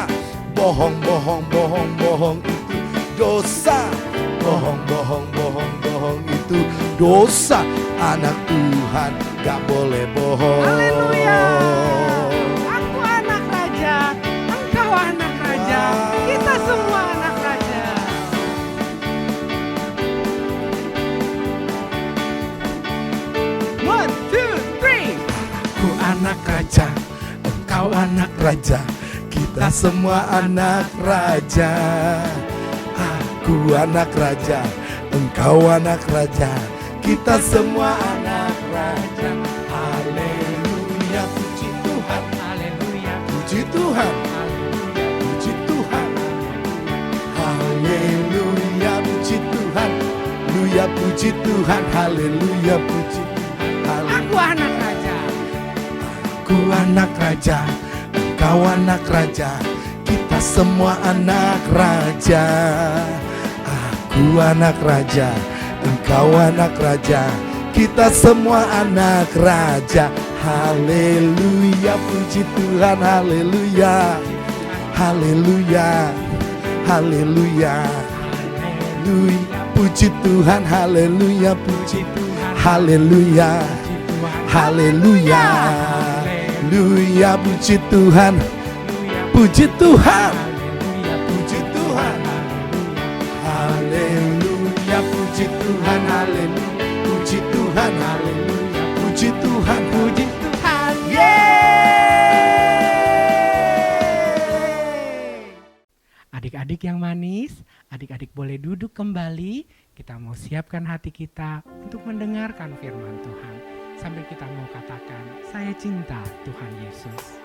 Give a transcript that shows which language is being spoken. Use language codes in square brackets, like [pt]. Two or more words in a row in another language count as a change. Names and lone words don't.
[id] Bohong, bohong, bohong, bohong itu dosa. Bohong, bohong, bohong, bohong itu dosa. Anak Tuhan gak boleh bohong. Haleluya. Aku anak raja, engkau anak raja, kita semua anak raja. [en] One, two, three. [id] Aku anak raja, engkau anak raja, kita semua anak raja. Aku anak raja, engkau anak raja, kita semua anak raja. Haleluya, puji Tuhan, Haleluya. puji Tuhan, puji Tuhan. Haleluya, puji Tuhan, haleluya, puji Tuhan, haleluya, puji Tuhan. Aku anak raja. Aku anak raja, engkau anak raja, kita semua anak raja. Aku anak raja, engkau anak raja, kita semua anak raja. Haleluya, puji Tuhan, haleluya, haleluya, haleluya, haleluya, puji Tuhan, haleluya, puji Tuhan, haleluya, haleluya, haleluya, puji Tuhan, puji Tuhan, puji Tuhan, haleluya, puji Tuhan, haleluya, puji Tuhan, haleluya, puji Tuhan, puji Tuhan, yeay. Adik-adik yang manis, adik-adik boleh duduk kembali. Kita mau siapkan hati kita untuk mendengarkan firman Tuhan. Sambil kita mau katakan, saya cinta Tuhan Yesus.